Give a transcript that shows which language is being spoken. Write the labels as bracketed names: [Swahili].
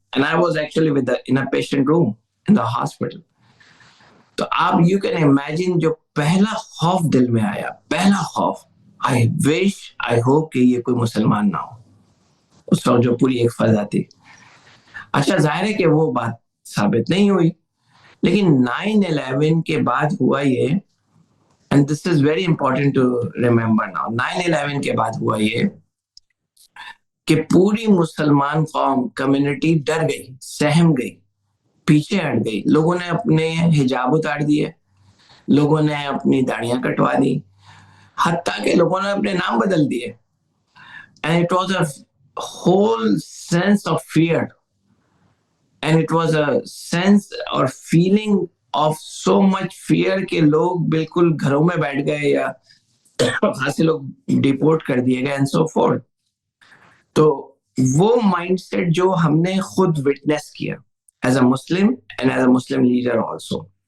[English] And I was actually in a patient room in the hospital. [Urdu] تو آپ [English] you can imagine [Urdu] جو پہلا خوف دل میں آیا، پہلا خوف، [English] I wish, I hope [Urdu] کہ یہ کوئی مسلمان نہ ہو. اس وقت جو پوری ایک فضا تھی. اچھا، ظاہر ہے کہ وہ بات ثابت نہیں ہوئی، لیکن 9/11 کے بعد ہوا یہ، [English] and this is very important to remember now. [Urdu] 9/11 کے بعد ہوا یہ کہ پوری مسلمان قوم کمیونٹی ڈر گئی, سہم گئی, پیچھے ہٹ گئی. لوگوں نے اپنے حجاب اتار دیے, لوگوں نے اپنی داڑیاں کٹوا دی, حتیٰ کہ لوگوں نے اپنے نام بدل دیے. [English] And it was a whole sense of fear. And it was a sense or feeling of so much fear [Urdu] کہ لوگ بالکل گھروں میں بیٹھ گئے یا خاصے لوگ ڈیپورٹ کر دیے گئے [English] and so forth. [Urdu] تو وہ مائنڈ سیٹ جو ہم نے خود وٹنس کیا [English] As a Muslim and as a Muslim leader also.